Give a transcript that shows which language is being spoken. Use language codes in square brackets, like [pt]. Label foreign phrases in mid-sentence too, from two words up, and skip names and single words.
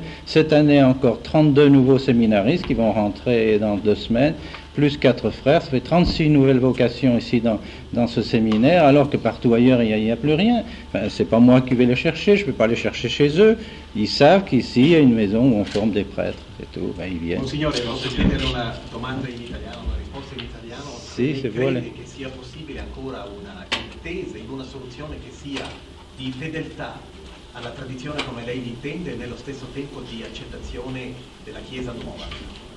[fr] Cette année encore 32 nouveaux séminaristes qui vont rentrer dans 2 semaines, plus 4 frères, ça fait 36 nouvelles vocations ici dans ce séminaire, alors que partout ailleurs il n'y a plus rien. Enfin, c'est pas moi qui vais les chercher, je ne peux pas les chercher chez eux. Ils savent qu'ici il y a une maison où on forme des prêtres, c'est tout, ben, ils viennent. [it] Monsignore, posso chiedere una domanda in italiano, una risposta in italiano? Sì, se vuole. Crede che sia possibile ancora una intesa in una soluzione che sia di fedeltà alla tradizione come lei l'intende e nello stesso tempo di accettazione della Chiesa nuova?